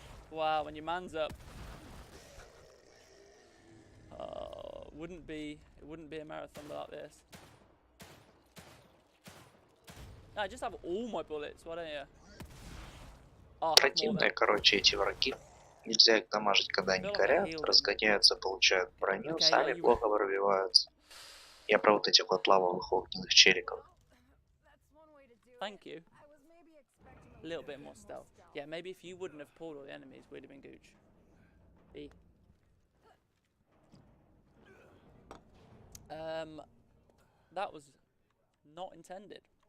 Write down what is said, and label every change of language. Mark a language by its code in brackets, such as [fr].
[en] Wow, when your man's up. It wouldn't be a marathon without this. No, just have all my bullets, why don't you? Oh, [ru] Противные, короче, эти враги. Нельзя их дамажить, когда они горят, разгоняются, получают броню, сами плохо пробиваются. Я про вот этих вот лавовых огненных челиков. [en] Thank you. A little bit more stealth. Yeah, maybe if you wouldn't have pulled all the enemies, we'd have been gooch. B. That was not intended.